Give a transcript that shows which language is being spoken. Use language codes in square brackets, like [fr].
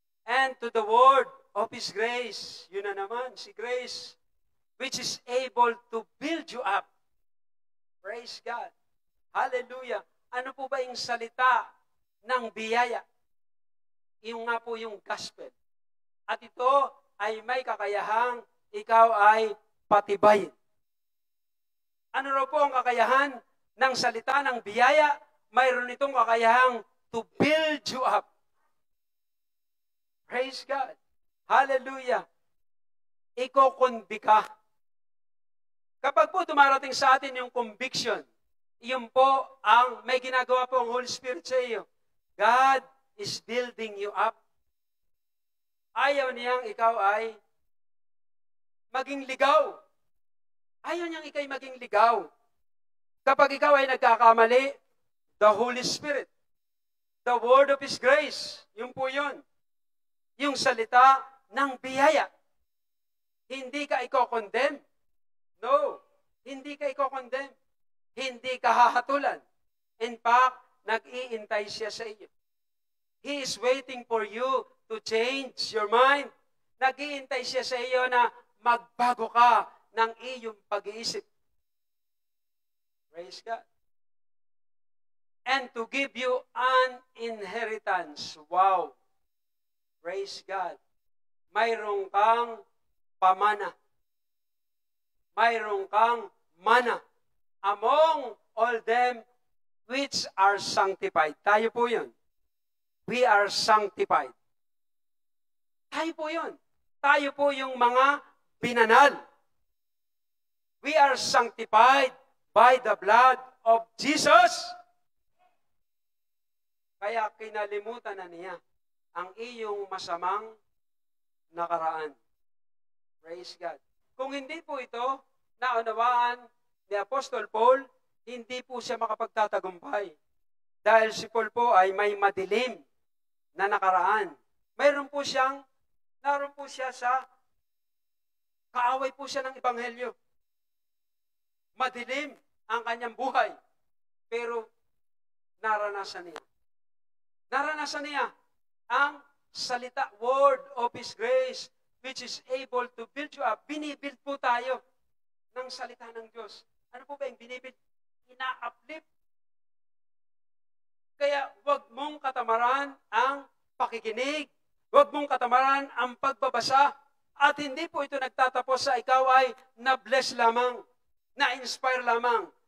[en] And to the word of His grace. [tl] Yun na naman, [en] si grace, which is able to build you up. Praise God. Hallelujah. [tl] Ano po ba yung salita ng biyaya? Yung nga po yung gospel. At ito ay may kakayahang ikaw ay patibayin. Ano raw po ang kakayahan ng salita ng biyaya? Mayroon itong kakayahang [en] to build you up. Praise God. Hallelujah. [tl] Iko-convict ka. Kapag po dumarating sa atin yung conviction, yun po ang may ginagawa po ang Holy Spirit sa iyo. [en] God is building you up. [tl] Ayaw niyang ikaw ay maging ligaw. Ayaw niyang ikay maging ligaw. Kapag ikaw ay nagkakamali, [en] the Holy Spirit, the word of His grace, [tl] yun po yun. Yung salita ng biyaya. Hindi ka i-condemn. No, hindi ka i-condemn. Hindi ka hahatulan. [en] In fact, [tl] nag-iintay siya sa iyo. [en] He is waiting for you to change your mind. [tl] Nag-iintay siya sa iyo na magbago ka ng iyong pag-iisip. [en] Praise God. and to give you an inheritance. Wow! Praise God. [tl] Mayroong kang pamana. Mayroong kang mana [en] among all them which are sanctified. [tl] Tayo po yun. [en] We are sanctified. [tl] Tayo po yun. Tayo po yung mga binanal. [en] We are sanctified by the blood of Jesus. [tl] Kaya kinalimutan na niya ang iyong masamang nakaraan. [en] Praise God. [tl] Kung hindi po ito naunawaan ni Apostol Paul, hindi po siya makapagtatagumpay. Dahil si Paul po ay may madilim na nakaraan. Naroon po siya sa kaaway po siya ng Ebanghelyo. Madilim ang kanyang buhay. Pero naranasan niya. Naranasan niya ang salita, [en] word of His grace, which is able to build you up. [tl] Binibuild po tayo ng salita ng Diyos. Ano po ba yung binibuild? Ina-uplift. Kaya wag mong katamaran ang pakikinig. Wag mong katamaran ang pagbabasa. At hindi po ito nagtatapos sa ikaw ay na-bless lamang, na-inspire lamang.